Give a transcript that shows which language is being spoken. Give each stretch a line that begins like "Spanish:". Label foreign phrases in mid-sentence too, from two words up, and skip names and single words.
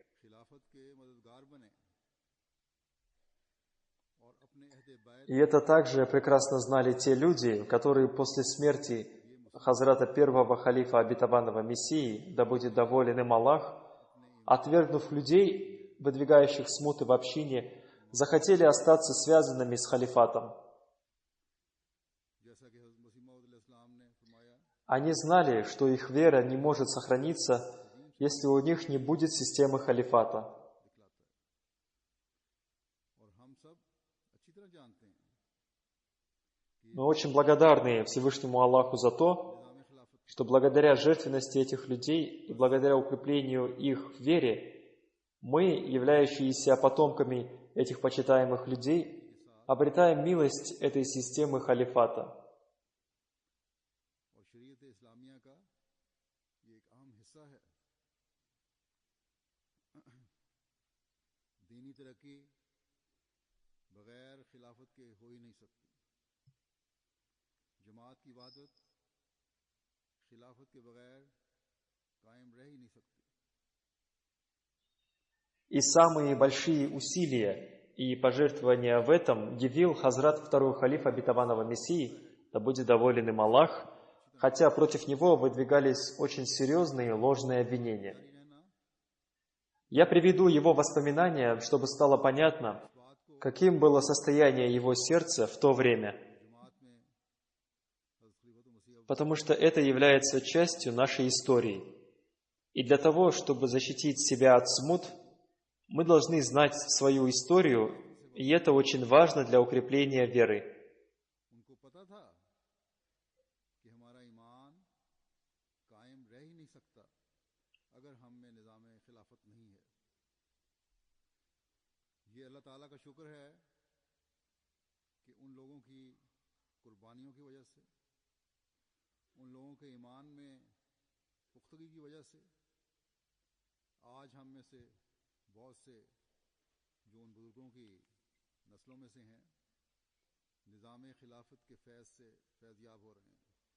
Russian: И это также прекрасно знали те люди, которые после смерти Хазрата первого халифа обетованного Мессии, да будет доволен им Аллах, отвергнув людей, выдвигающих смуты в общине, захотели остаться связанными с халифатом.
Urdu: جیسا کہ حضرت مسیح موعود علیہ السلام نے فرمایا,
Russian: Они знали, что их вера не может сохраниться, если у них не будет системы халифата.
Urdu: دکھلاتا ہے. اور ہم سب اچھی طرح جانتے ہیں
Russian: Мы очень благодарны Всевышнему Аллаху за то,
Urdu: نظام خلافت
Russian: что благодаря жертвенности этих людей и благодаря укреплению их в вере, мы, являющиеся потомками этих почитаемых людей, обретаем милость этой системы халифата.
Urdu: اور شریعت اسلامیہ کا یہ ایک اہم حصہ ہے. دینی ترقی بغیر خلافت کے ہو ہی نہیں سکتی. جماعت کی عبادت خلافت کے بغیر قائم رہ ہی نہیں سکتی.
Russian: И самые большие усилия и пожертвования в этом явил Хазрат второй халиф обетованного Мессии, да будет доволен им Аллах, хотя против него выдвигались очень серьезные ложные обвинения. Я приведу его воспоминания, чтобы стало понятно, каким было состояние его сердца в то время, потому что это является частью нашей истории. И для того, чтобы защитить себя от смут, мы должны знать свою историю, и это очень важно для укрепления веры.
Urdu: ان کو پتا تھا کہ ہمارا ایمان قائم رہ ہی نہیں سکتا اگر ہم میں نظام خلافت نہیں ہے. یہ اللہ تعالیٰ کا شکر ہے کہ ان لوگوں کی قربانیوں کی وجہ سے، ان لوگوں کے ایمان میں پختگی کی وجہ سے آج ہم میں سے بہت سے جو ان بزرگوں کی نسلوں میں سے ہیں، نظام خلافت کے فیض سے فیضیاب ہو رہے ہیں.